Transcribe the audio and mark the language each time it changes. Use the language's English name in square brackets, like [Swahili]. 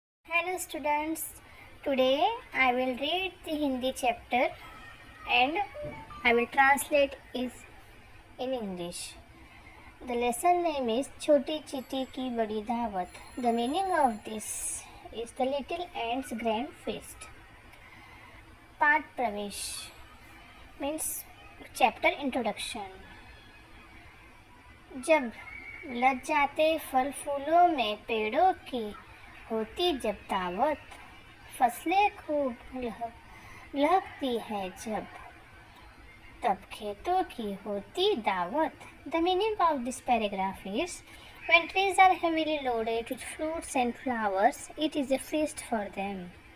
[English] Hello students, today I will read the Hindi chapter and I will translate it in English. The lesson name is Choti Chiti Ki Badi Dawat. The meaning of this is the Little Ants Grand Feast. Part Pravesh means chapter introduction. [Hindi] जब लग जाते फल फूलों में पेड़ों की होती जब दावत, फसलें खूब लहकती है जब, तब खेतों की होती दावत. [English] The meaning of this paragraph is, when trees are heavily loaded with fruits and flowers, it is a feast for them.